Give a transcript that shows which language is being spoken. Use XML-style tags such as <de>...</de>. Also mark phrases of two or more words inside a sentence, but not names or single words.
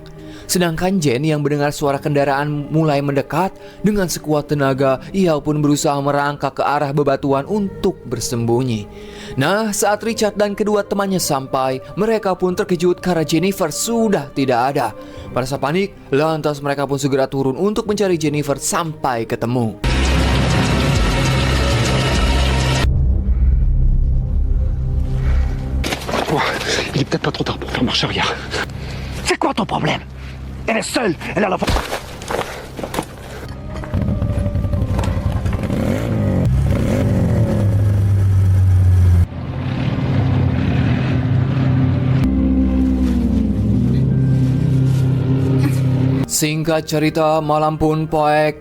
<id>Sedangkan Jen yang mendengar suara kendaraan mulai mendekat, dengan sekuat tenaga ia pun berusaha merangkak ke arah bebatuan untuk bersembunyi. Nah, saat Richard dan kedua temannya sampai, mereka pun terkejut karena Jennifer sudah tidak ada. Merasa panik, lantas mereka pun segera turun untuk mencari Jennifer sampai ketemu.</id> <fr>Oh, il est peut-être pas trop tard pour faire marche arrière. C'est quoi ton problème? Elle est seule, elle a la...</fr> <id>Singkat cerita, malam pun poek.</id>